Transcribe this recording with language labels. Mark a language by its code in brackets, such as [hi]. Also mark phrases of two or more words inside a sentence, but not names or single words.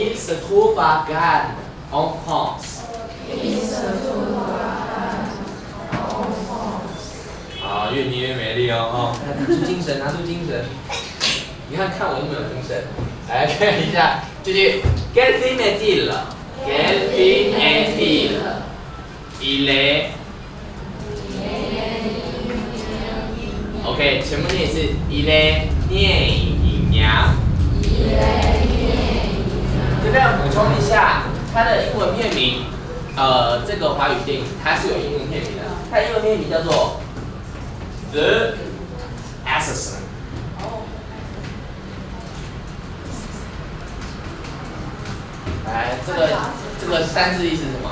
[fr] se trouve à Cannes en France. [zh] 啊，越念越美丽哦，拿出精神，拿出精神。你看我有没有精神？来看一下，就是 [fr] Quel film est-il? Quel film est-il? Il est. [zh] OK， 全部念一次。 [fr] Il est [zh] 电影娘。这边要补充一下，它的英文片名，这个华语电影它是有英文片名的，它的英文片名叫做 The Assassin。来，这个单字意思是什么？